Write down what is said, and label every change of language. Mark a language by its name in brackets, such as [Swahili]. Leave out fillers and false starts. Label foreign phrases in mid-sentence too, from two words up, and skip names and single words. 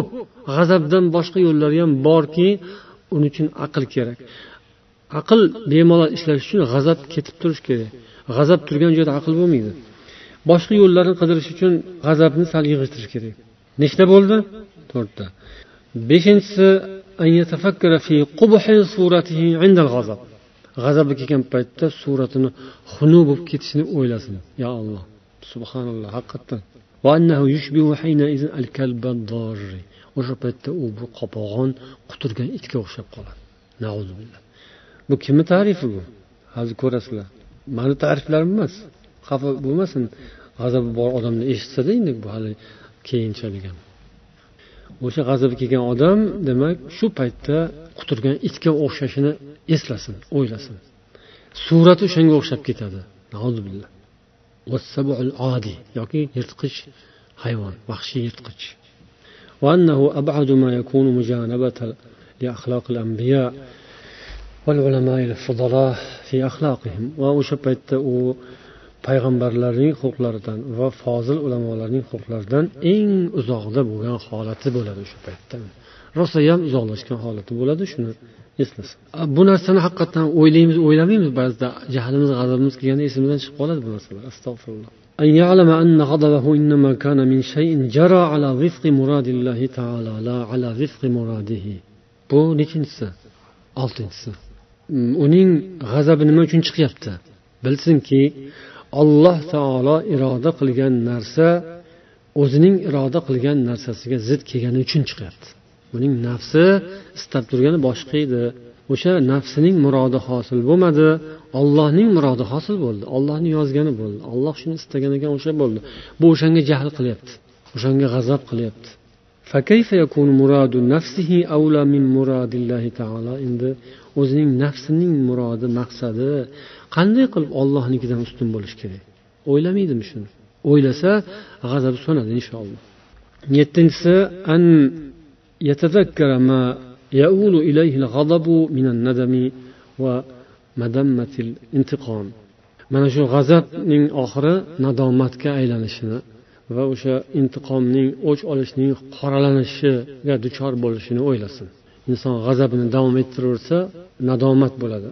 [Uzbek] G'azabdan boshqa yo'llari ham borki, uning uchun aql kerak. Aql bemalol ishlash uchun g'azab ketib turish kerak. G'azab turgan joyda aql bo'lmaydi. Boshqa yo'llarni qidirish uchun g'azabni sal yig'ishtirish kerak. Nechta bo'ldi? 4 ta. 5-inchisi [Arabic] أن يتفكر في قبح صورته عند الغضب. [Uzbek] G'azabi kelgan paytda suratini xunu bo'lib ketishini o'ylasin. Ya Alloh, subhanalloh, haqiqatan. [Arabic] وأنه يشبه حينئذ الكلب الضاري. [Uzbek] O'sha paytda u bu qopag'on quturgan itga o'xshab qoladi. Nauzubillah. Bu kimning ta'rifi bu? Hozir ko'rasizlar. Mani ta'riflarim emas. Xafa bo'lmasin. G'azabi bor odamni eshitsa-da, endi bu hali keyinchalik ham. O'sha g'azabi kelgan odam, demak, shu paytda quturgan itga o'xshashini eslasin, o'ylasin. Surati o'shanga o'xshab ketadi. Nauzubillah. [Arabic] والسبع العادي [Uzbek] yoki yirtqich hayvon, vahshiy yirtqich. [Arabic] وأنه أبعد ما يكون مجانبة لأخلاق الأنبياء والعلماء الفضلاء في أخلاقهم. [Uzbek] Va o'sha paytda u payg'ambarlarning huquqlaridan va fozil ulamolarning huquqlaridan eng uzoqda bo'lgan holati bo'ladi o'sha paytda. Rosa ham uzoqlashgan holati bo'ladi, shuni eslasin. Bu narsani haqiqatan o'ylamaymiz ba'zida. Jahlimiz, g'azabimiz kelganda esimizdan chiqib qoladi bu narsalar. Astag'firulloh. [Arabic] أن يعلم أن غضبه إنما كان من شيء جرى على وفق مراد الله تعالى لا على وفق مراده. [Uzbek] Bu nechinchisi? 6-inchisi. Uning g'azabi nima uchun chiqyapti? Bilsinki, Alloh taolo iroda qilgan narsa o'zining iroda qilgan narsasiga zid kelgani uchun chiqyapti. Uning nafsi istab turgani boshqa edi. O'sha nafsining murodi hosil bo'lmadi, Allohning murodi hosil bo'ldi. Allohning yozgani bo'ldi. Alloh shuni istagan ekan, o'sha bo'ldi. Bu o'shanga jahl qilyapti. O'shanga g'azab qilyapti. [Arabic] فكيف يكون مراد نفسه أولى من مراد الله تعالى? [Uzbek] Endi o'zining nafsining murodi, maqsadi qanday qilib Allohnikidan ustun bo'lish kerak? O'ylamaydimi shuni? O'ylasa, g'azabi so'nadi inshaalloh. [Arabic] 7-inchisi أن يتذكر ما يؤول إليه الغضب من الندم ومذمة الانتقام. [Uzbek] Mana shu g'azabning oxiri nadomatga aylanishini va o'sha intiqomning o'ch olishning qoralanishiga duchor bo'lishini o'ylasin. inson g'azabini davom ettiraversa nadomat bo'ladi.